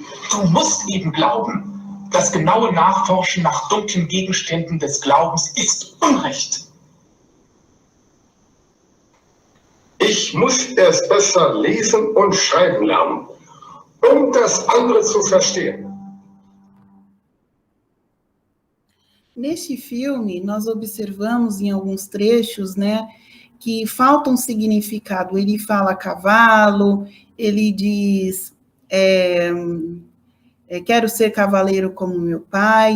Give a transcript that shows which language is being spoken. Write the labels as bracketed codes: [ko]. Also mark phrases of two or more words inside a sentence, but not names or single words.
[de] Du musst eben glauben. Das genaue Nachforschen nach dunklen Gegenständen des Glaubens ist Unrecht. Ich muss erst besser lesen und schreiben lernen, um das andere zu verstehen. [pt] Neste filme, nós observamos em alguns trechos, né, que falta um significado. Ele fala cavalo, ele diz, quero ser cavaleiro como meu pai.